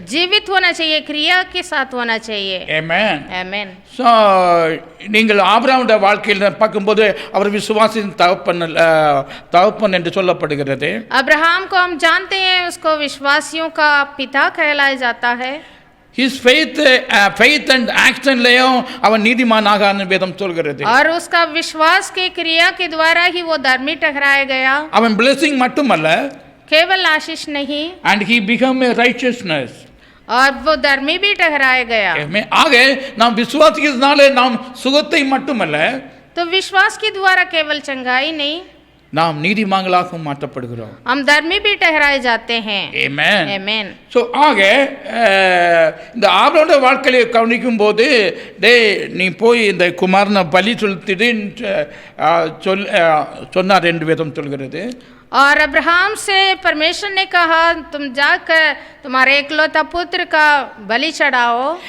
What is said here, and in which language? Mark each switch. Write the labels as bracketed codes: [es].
[hi] जीवित होना चाहिए, क्रिया के साथ होना चाहिए। [en] Amen. [hi] आमीन। [ta] ஸோ நீங்கள் ஆபிரகாமுடைய வாழ்க்கையில் பார்க்கும்போது அவர் விசுவாசின் தகப்பன் என்று சொல்லப்படுகிறது. [hi] अब्राहम को हम जानते हैं, उसको विश्वासियों का पिता कहलाया जाता है। [en] His faith and action [ta] லேயும் அவன் நீதிமானாக வேதம் சொல்கிறது. [hi] और उसका विश्वास के क्रिया के द्वारा ही वो धर्मी ठहराया गया। [ta] அவன் blessing மட்டுமல்ல, [hi] केवल आशीष नहीं, [en] and he became a righteousness. [hi] और वो धर्मी भी ठहराया गया। [ta] ஆக நாம் விசுவாசிக்கிறதுனால நாம் சுகத்தை மட்டுமல்ல, [hi] तो विश्वास के द्वारा केवल चंगाई नहीं, [ta] நாம் நீதிமான்களாகவும் மாற்றப்படுகிறோம். [hi] हम धर्मी भी ठहराए जाते हैं. [en] Amen. Amen. [ta] ஸோ ஆக இந்த ஆபிரகாமுடைய வாழ்க்கையை கவனிக்கும் போது, நீ போய் இந்த குமாரனை பலி செலுத்திடுன்னு சொன்னார் என்று வேதம் சொல்கிறது. [hi] और अब्राहम से परमेश्वर ने कहा तुम जाकर तुम्हारे एकलौता पुत्र का बलि चढ़ाओ.